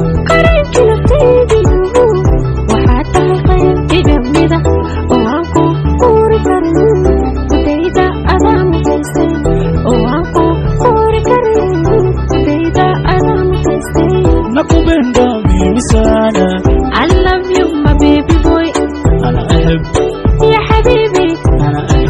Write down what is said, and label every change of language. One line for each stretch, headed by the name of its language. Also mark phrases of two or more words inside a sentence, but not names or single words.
Somali: Qaranki naftaydiigu, waxaad tahay qayb iga mida, oo aan ku quuri karin. Kudayda adaa mutaysay, oo aan ku quuri karin. Kudayda adaa mutaysay.
Swahili: Nakupenda mimi sana.
English: I love you, my baby boy.
Arabic: أنا أحبك يا حبيبي. أنا